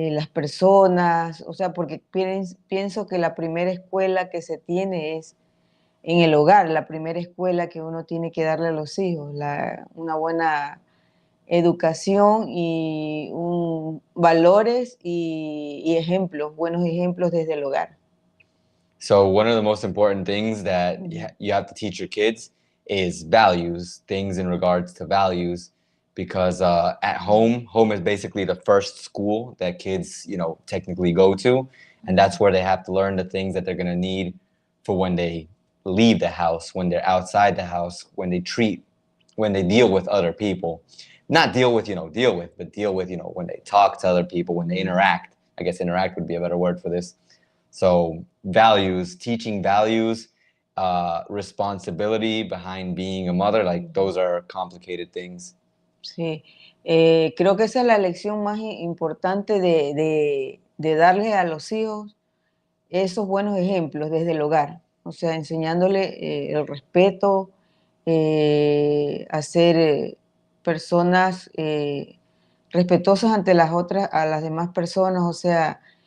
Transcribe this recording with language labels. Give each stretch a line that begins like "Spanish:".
Spanish: personas, o sea, porque pienso que la primera escuela que se tiene es en el hogar, la primera escuela que uno tiene que darle a los hijos, una buena educación y valores y ejemplos, buenos ejemplos desde el hogar.
English: So one of the most important things that you have to teach your kids is values, things in regards to values, because at home is basically the first school that kids, technically go to, and that's where they have to learn the things that they're going to need for when they leave the house, when they're outside the house, when they deal with other people. Not deal with, but deal with, when they talk to other people, when they interact. I guess interact would be a better word for this. So values, teaching values, responsibility behind being a mother, like those are complicated things.
Spanish: Sí, creo que esa es la lección más importante de darle a los hijos esos buenos ejemplos desde el hogar, o sea, enseñándole el respeto, a ser personas respetuosas ante a las demás personas, o sea,